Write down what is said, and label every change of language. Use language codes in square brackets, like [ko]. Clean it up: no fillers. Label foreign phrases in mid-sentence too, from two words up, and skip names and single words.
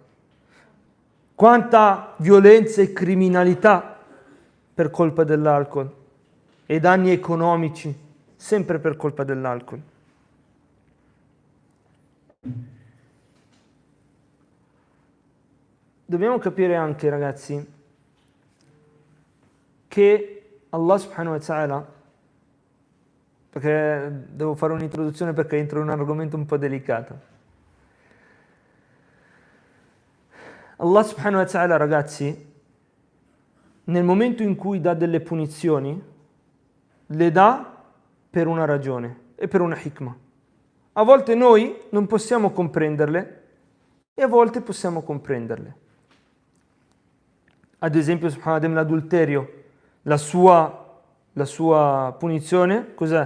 [it] Quanta violenza e criminalità per colpa dell'alcol? E danni economici, sempre per colpa dell'alcol. Dobbiamo capire anche, ragazzi, che Allah [ar] سبحانه وتعالى, [it] perché devo fare un'introduzione perché entro in un argomento un po' delicato. Allah [ar] سبحانه وتعالى, [it] ragazzi, nel momento in cui dà delle punizioni, le dà per una ragione e per una hikmah. A volte noi non possiamo comprenderle e a volte possiamo comprenderle. Ad esempio, subhanallah, l'adulterio, la sua punizione, cos'è?